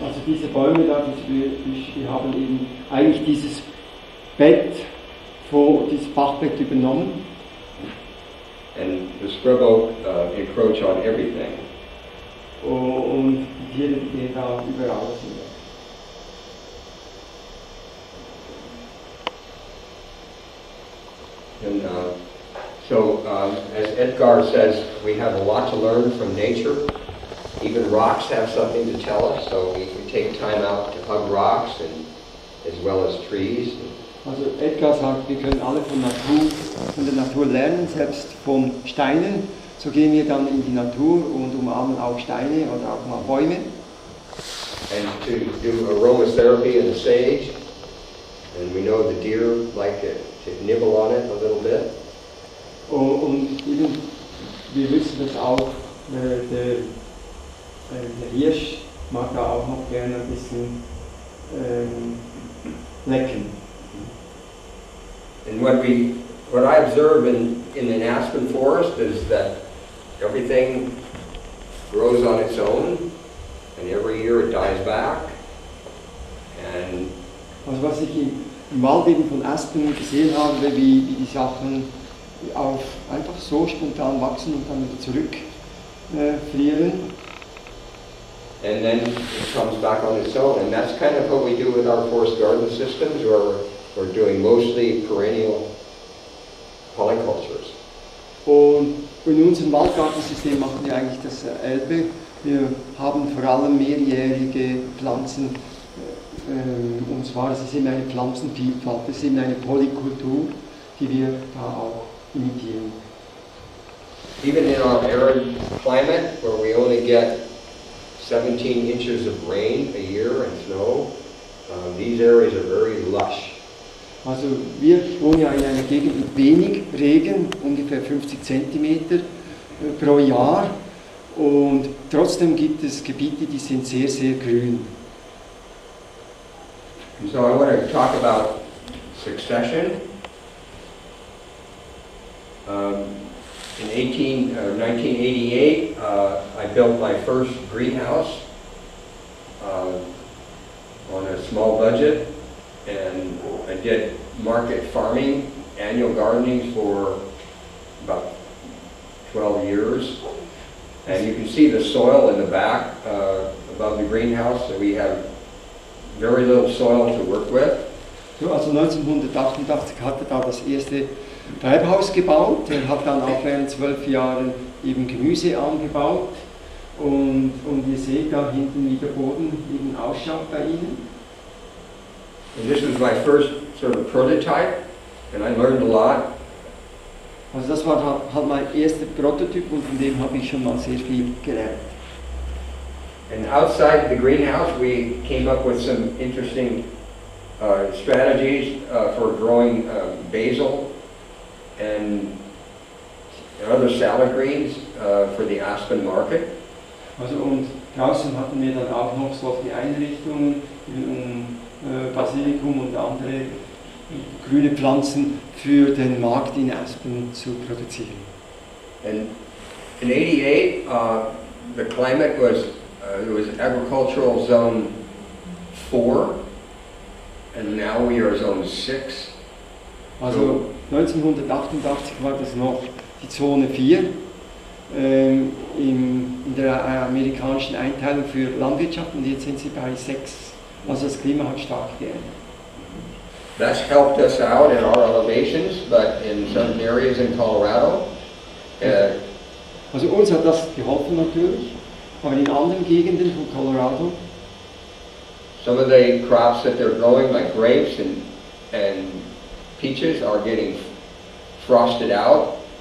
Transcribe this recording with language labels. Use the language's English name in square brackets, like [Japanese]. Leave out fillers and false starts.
[German] Also diese Bäume da, die haben eben eigentlich dieses Bett, dieses Bachbett übernommen. [English] And the scrub oak encroach on everything. [German] Und die Tiere gehen da überall hin. [English] And so, as Edgar says, we have a lot to learn from nature. Even rocks have something to tell us, so we take time out to hug rocks, and as well as trees. [German] Also Edgar sagt, wir können alle von der Natur lernen, selbst von Steinen. So gehen wir dann in die Natur und umarmen auch Steine oder auch mal Bäume. [English] And to do aromatherapy in the sage, and we know the deer like to nibble on it a little bit. [German] Und eben, wir wissen das auch, der Hirsch mag da auch noch gerne ein bisschen lecken. [English] And what I observe in an aspen forest is that everything grows on its own, and every year it dies back. And [German] also was ich im Wald eben von Aspen gesehen habe, wie die Sachen einfach so spontan wachsen und dann wieder frieren. [English] And then it comes back on its own. And that's kind of what we do with our forest garden systems, where we're doing mostly perennial polycultures. [German] Und in unserem Waldgartensystem machen wir eigentlich dasselbe. Wir haben vor allem mehrjährige Pflanzen, und zwar es ist immer eine Pflanzenvielfalt, es ist immer eine Polykultur, die wir da auch imitieren. [English] Even in our arid climate, where we only get 17 inches of rain a year and snow, these areas are very lush. [German] Also wir wohnen ja in einer Gegend mit wenig Regen, ungefähr 50 cm pro Jahr, und trotzdem gibt es Gebiete, die sind sehr, sehr grün. [English] And so I want to talk about succession. In 1988, I built my first greenhouse on a small budget, and I did market farming, annual gardening for about 12 years. And you can see the soil in the back above the greenhouse, so we have very little soil to work with. [German] So, also 1988 hat er da das erste Treibhaus gebaut. Er hat dann auch während 12 Jahren eben Gemüse angebaut. Und ihr seht da hinten, wie der Boden eben ausschaut bei Ihnen. [English] And this was my first sort of prototype, and I learned a lot. [German] Also das war halt mein erster Prototyp, und von dem habe ich schon mal sehr viel gelernt. [English] And outside the greenhouse, we came up with some interesting strategies for growing basil and other salad greens for the Aspen market. [German] Also und draußen hatten wir dann auch noch solche Einrichtungen, um Basilikum und andere grüne Pflanzen für den Markt in Aspen zu produzieren. [English] And in '88, the climate was it was agricultural zone 4, and now we are zone 6. [German] Also 1988 war das noch die Zone 4 in der amerikanischen Einteilung für Landwirtschaft, und jetzt sind sie bei 6. Also das Klima hat stark geändert. [English] That's helped us out in our elevations, but in certain areas in Colorado, [German] also uns hat das geholfen natürlich, aber in anderen Gegenden von Colorado, [English] some of the crops that they're growing, like grapes and peaches, are getting frosted out.